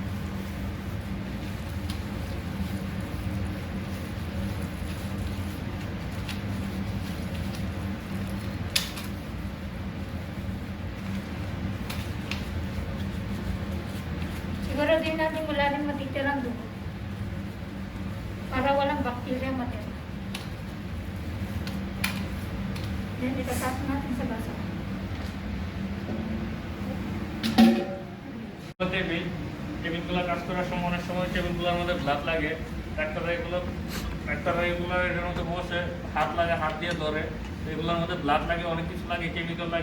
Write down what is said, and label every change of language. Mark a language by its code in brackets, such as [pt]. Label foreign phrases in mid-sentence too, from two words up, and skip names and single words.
[tl] Siguro din natin wala rin matitirang dugo para walang bakterya matira. Then, itatapon natin sa basa. [bn] টেবিলগুলো কাজ করার সময় অনেক সময় টেবিলগুলোর মধ্যে গ্লাভ লাগে। ডাক্তাররা এগুলো এটার মধ্যে বসে হাত লাগে, হাত দিয়ে ধরে। এগুলোর মধ্যে ব্লাড লাগে, অনেক কিছু লাগে, কেমিক্যাল লাগে।